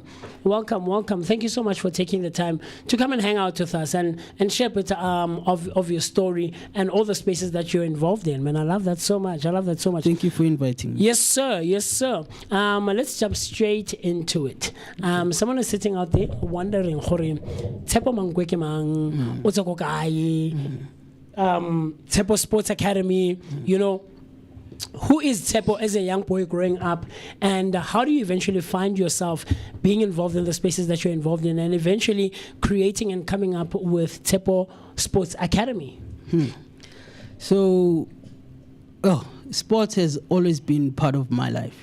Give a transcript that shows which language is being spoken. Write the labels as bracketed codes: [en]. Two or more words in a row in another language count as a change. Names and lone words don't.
[en] Thank you so much for taking the time to come and hang out with us and share a bit of your story and all the spaces that you're involved in, man. I love that so much. Thank you for inviting me. Yes, sir. Let's jump straight into it. Someone is sitting out there wondering, [tn] Tsepo Mangwe mang, utsako kae? [en] Tsepo Sports Academy, you know, who is Tsepo as a young boy growing up, and how do you eventually find yourself being involved in the spaces that you're involved in and eventually creating and coming up with Tsepo Sports Academy? So, sports has always been part of my life.